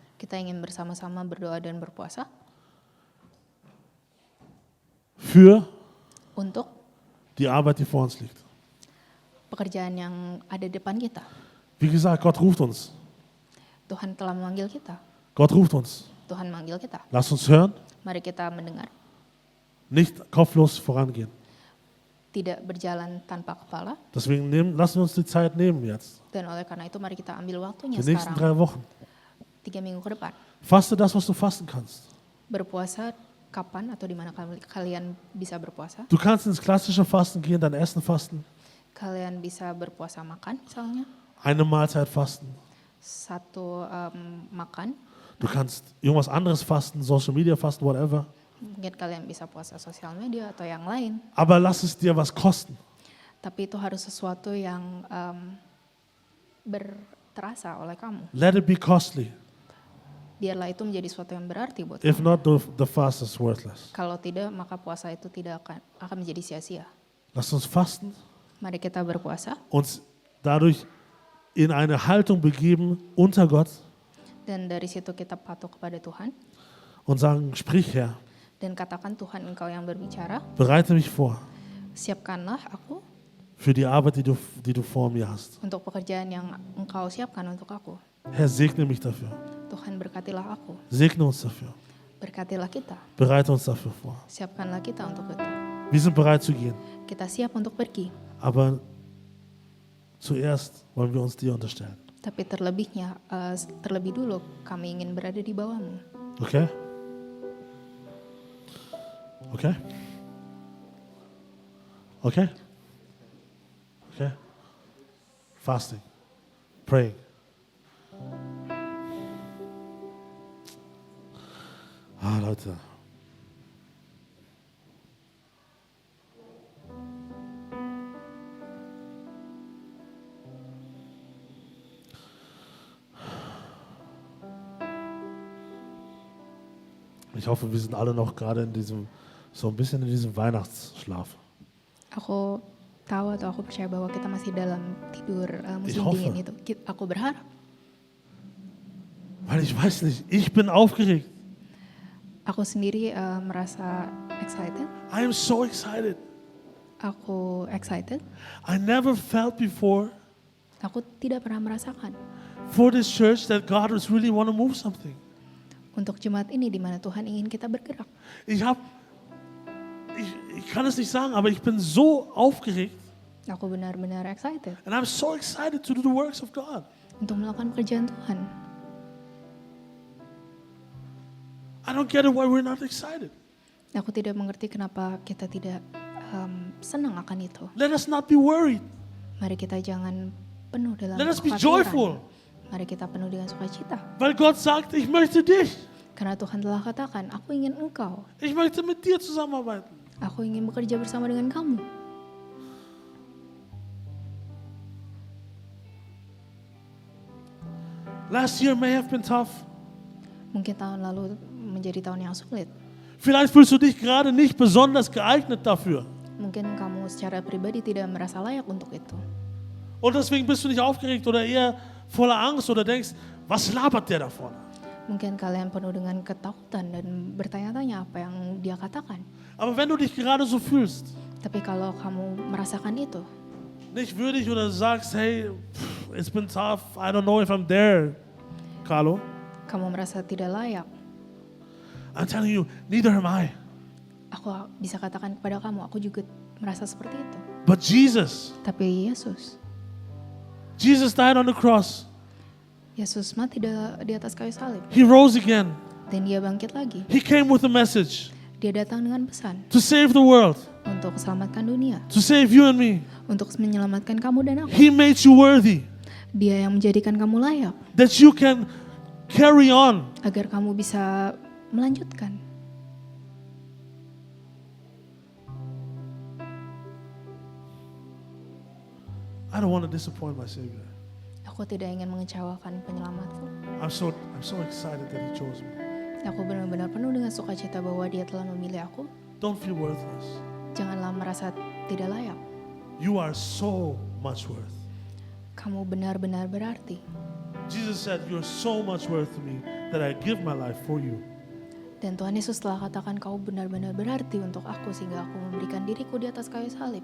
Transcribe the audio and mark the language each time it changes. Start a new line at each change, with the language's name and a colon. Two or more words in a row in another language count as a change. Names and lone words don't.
Indonesian: kita ingin bersama-sama berdoa dan berpuasa
German: Für
Indonesian: untuk
German: die Arbeit, die vor uns liegt.
Indonesian: pekerjaan yang ada di depan kita.
German: Wie gesagt, Gott ruft uns.
Indonesian: Tuhan telah memanggil kita.
German: Gott ruft uns.
Indonesian: Tuhan manggil kita.
German: Lasst uns hören,
Indonesian: Mari kita mendengar.
German: nicht kopflos vorangehen.
Indonesian: Tidak berjalan tanpa kepala.
German: Deswegen lassen wir uns die Zeit nehmen jetzt.
Indonesian: Dan oleh karena itu mari kita ambil waktunya
German: Die nächsten
Indonesian: sekarang.
German: 3 Wochen.
Indonesian: 3 minggu ke depan.
German: Faste das, was du fasten kannst.
Indonesian: Berpuasa kapan atau di mana kalian bisa berpuasa?
German: Du kannst ins klassische Fasten gehen, dein Essen fasten,
Indonesian: Kalian bisa berpuasa makan misalnya.
German: eine Mahlzeit fasten.
Indonesian: Satu makan.
German: Du kannst irgendwas anderes fasten,
English: Social Media fasten, whatever.
Indonesian: Mungkin kalian bisa puasa sosial media atau yang lain.
German: Aber lass es dir was kosten.
Indonesian: Tapi itu harus sesuatu yang berterasa oleh kamu.
English: Let it be costly.
Indonesian: Biarlah itu menjadi sesuatu yang berarti buat
English: If
Indonesian: kamu.
English: not, the fast is worthless.
Indonesian: Kalau tidak, maka puasa itu tidak akan menjadi sia-sia.
German: Lass uns fasten,
Indonesian: Mari kita berpuasa
German: uns dadurch in eine Haltung begeben unter Gott
Indonesian: dan dari situ kita patuh kepada Tuhan
German: und sagen, sprich Herr,
Indonesian: dan katakan Tuhan Engkau yang berbicara,
German: bereite mich vor
Indonesian: siapkanlah aku
German: für die Arbeit, die du vor mir hast.
Indonesian: untuk pekerjaan yang Engkau siapkan untuk aku.
German: Herr, segne mich dafür.
Indonesian: Tuhan berkatilah aku,
German: Segne uns dafür.
Indonesian: berkatilah kita,
German: Bereite uns dafür vor.
Indonesian: siapkanlah kita untuk itu.
German: Wir sind bereit zu gehen,
Indonesian: Kita siap untuk pergi,
German: aber zuerst wollen wir uns dir unterstellen.
Indonesian: tapi terlebih dulu kami ingin berada di bawahmu.
English: Okay? Okay? Okay? Okay? Fasting. Praying.
German: Leute. Ich hoffe, wir sind alle noch gerade so ein bisschen in diesem Weihnachtsschlaf.
Indonesian: Aku tahu atau aku percaya bahwa kita masih dalam tidur musim
German: hoffe.
Indonesian: dingin itu. Aku berharap.
German: Weil ich weiß nicht, ich bin aufgeregt.
Indonesian: Aku sendiri merasa excited.
English: I am so excited.
Indonesian: Aku excited.
English: I never felt before
Indonesian: Aku tidak pernah merasakan
English: for this church that God was really want to move something.
Indonesian: untuk jemaat ini di mana Tuhan ingin kita bergerak.
German: Ich kann es nicht sagen, aber ich bin so aufgeregt.
Indonesian: Aku benar-benar excited
English: And I'm so excited to do the works of God.
Indonesian: untuk melakukan pekerjaan Tuhan.
English: I don't get it why we're not excited.
Indonesian: Aku tidak mengerti kenapa kita tidak senang akan itu.
English: Let us not be worried.
Indonesian: Mari kita jangan penuh dalam
English: Let us be
Indonesian: kekhawatiran.
English: joyful.
Indonesian: Mari kita penuh dengan sukacita.
German: Weil Gott sagt, ich möchte dich.
Indonesian: Karena Tuhan telah katakan, aku ingin engkau.
German: Ich möchte mit dir zusammenarbeiten.
Indonesian: Aku ingin bekerja bersama dengan kamu.
English: Last year may have been tough.
Indonesian: Mungkin tahun lalu menjadi tahun yang sulit.
German: Vielleicht fühlst du dich gerade nicht besonders geeignet dafür.
Indonesian: Mungkin kamu secara pribadi tidak merasa layak untuk itu.
German: Und deswegen bist du nicht aufgeregt oder eher voller Angst oder denkst, was labert der da vorne?
Indonesian: Mungkin kalian penuh dengan ketakutan dan bertanya-tanya apa yang dia katakan.
German: Aber wenn du dich gerade so fühlst,
Indonesian: Tapi kalau kamu merasakan itu,
German: nicht würdig oder sagst,
English: hey, it's been tough, I don't know if I'm there, Carlo,
Indonesian: kamu merasa tidak layak,
English: I'm telling you, neither am I.
Indonesian: aku bisa katakan kepada kamu, aku juga merasa seperti itu.
English: But Jesus
Indonesian: Tapi Yesus
English: died on the cross.
Indonesian: Yesus mati di atas kayu salib
English: He rose again.
Indonesian: dan dia bangkit lagi.
English: He came with a message
Indonesian: Dia datang dengan pesan
English: to save the world,
Indonesian: untuk selamatkan dunia,
English: to save you and me.
Indonesian: untuk menyelamatkan kamu dan aku.
English: He made you worthy,
Indonesian: Dia yang menjadikan kamu layak,
English: that you can carry on.
Indonesian: Agar kamu bisa melanjutkan.
English: I don't want to disappoint my Savior.
Indonesian: Aku tidak ingin mengecewakan penyelamatku.
English: I'm so excited that He chose me.
Indonesian: Aku benar-benar penuh dengan sukacita bahwa Dia telah memilih aku.
English: Don't feel worthless.
Indonesian: Janganlah merasa tidak layak.
English: You are so much worth.
Indonesian: Kamu benar-benar berarti.
English: Jesus said, you're so much worth to me that I give my life for you.
Indonesian: Dan Tuhan Yesus telah katakan kau benar-benar berarti untuk aku sehingga aku memberikan diriku di atas kayu salib.